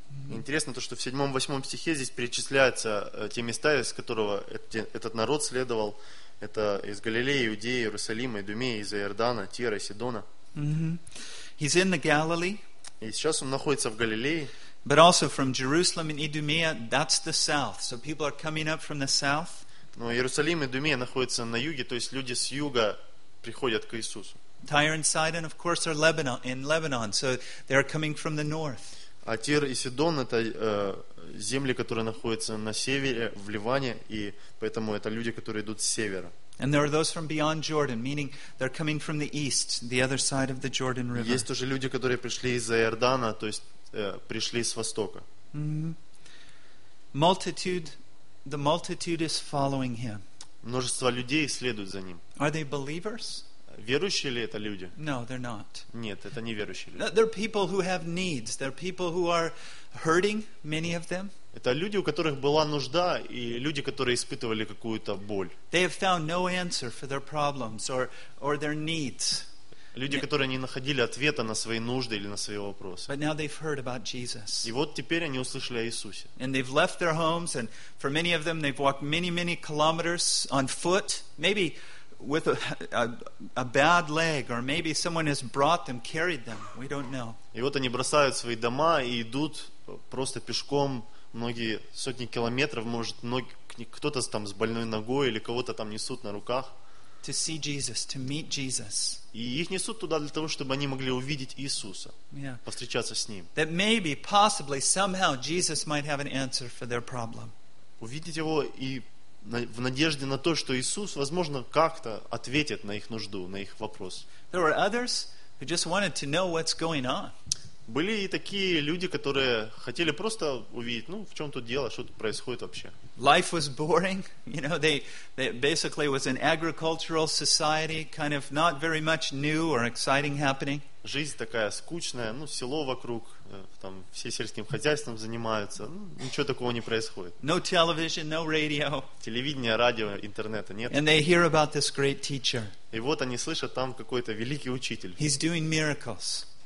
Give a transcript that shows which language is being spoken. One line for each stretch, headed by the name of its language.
Russian: Интересно то, что в 7-8 стихе здесь перечисляются те места, из которого этот народ следовал. Это из Галилеи, Иудеи, Иерусалима, Идумеи, из Иордана, Тира, Сидона.
English: He's in the Galilee.
Russian: И сейчас он находится в Галилее.
English: But also from Jerusalem and Idumea, that's the south. So people are coming up from the south.
Russian: Но Иерусалим и Идумея находятся на юге, то есть люди с юга приходят к Иисусу.
English: Tyre and Sidon, of course, are Lebanon, in Lebanon, so they are coming from the north.
Russian: А Тир и Сидон — это земли, которые находятся на севере, в Ливане, и поэтому это люди, которые идут с севера.
English: And there are those from beyond Jordan, meaning they're coming from the east, the other side of the Jordan River.
Russian: Есть тоже люди, которые пришли из Иордана, то есть пришли с востока.
English: The multitude is following him.
Russian: Множество людей следует за ним.
English: Are they believers?
Russian: Верующие ли это люди?
English: No, they're not.
Russian: Нет, это не верующие люди.
English: They're people who have needs. They're people who are hurting, many of them.
Russian: Это люди, у которых была нужда, и люди, которые испытывали какую-то боль.
English: They have found no answer for their problems or their needs.
Russian: Люди, которые не находили ответа на свои нужды или на свои вопросы.
English: But now they've heard about Jesus.
Russian: И вот теперь они услышали о Иисусе.
English: And they've left their homes, and for many of them, they've walked many, many kilometers on foot, maybe with a bad leg, or maybe someone has brought them, carried them. We don't know.
Russian: И вот они бросают свои дома и идут просто пешком многие сотни километров, может, кто-то там с больной ногой или кого-то там несут на руках.
English: To see Jesus, to meet Jesus.
Russian: И их несут туда для того, чтобы они могли увидеть Иисуса, повстречаться с Ним.
English: That maybe, possibly, somehow Jesus might have an answer for their problem.
Russian: Увидеть его и в надежде на то, что Иисус, возможно, как-то ответит на их нужду, на их вопрос.
English: There were others who just wanted to know what's going on.
Russian: Были и такие люди, которые хотели просто увидеть, ну, в чем тут дело, что тут происходит вообще.
English: Life was boring, you know, they basically was an agricultural society, kind of not very much new or exciting happening.
Russian: Жизнь такая скучная, ну, село вокруг, там все сельским хозяйством занимаются, ну, ничего такого не происходит.
English: No television, no radio.
Russian: Телевидения, радио, интернета нет.
English: And they hear about this great teacher.
Russian: И вот они слышат, там какой-то великий учитель.
English: He's doing miracles.